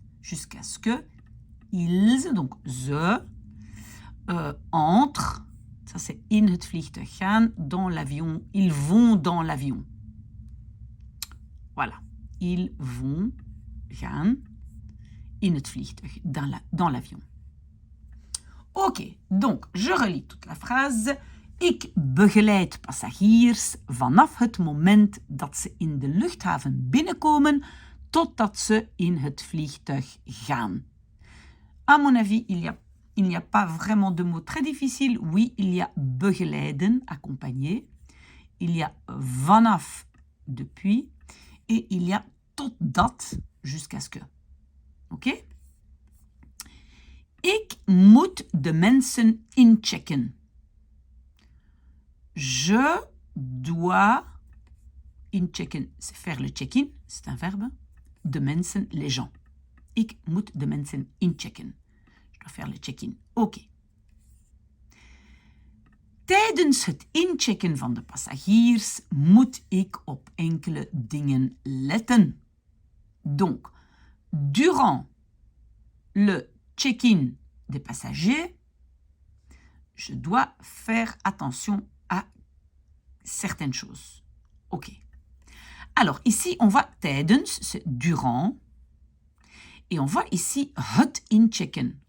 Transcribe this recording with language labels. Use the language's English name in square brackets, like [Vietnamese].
[French] Jusqu'à ce que ils, donc ze, entrent, ça c'est [Dutch] in het vliegtuig gaan, [French] dans l'avion, ils vont dans l'avion. Voilà, ils vont [Dutch] gaan in het vliegtuig, [French] dans l'avion. Ok, donc je relis toute la phrase [Dutch] Ik begeleid passagiers vanaf het moment dat ze in de luchthaven binnenkomen totdat ze in het vliegtuig gaan. [French] À mon avis, il n'y a pas vraiment de mot très difficile. Oui, il y a begeleiden, accompagner. Il y a vanaf, depuis. Et il y a totdat, jusqu'à ce que. [Dutch] Oké? Ik moet de mensen inchecken. [French] Je dois inchecken, c'est faire le check-in, c'est un verbe. [Dutch] De mensen, [French] les gens. [Dutch] Ik moet de mensen inchecken. [French] Je dois faire le check-in. [Dutch] Oké. Tijdens het inchecken van de passagiers moet ik op enkele dingen letten. [French] Donc, durant le check-in des passagers, je dois faire attention à certaines choses. Ok. Alors, ici, on voit tijdens, c'est durant. Et on voit ici [Dutch] het inchecken.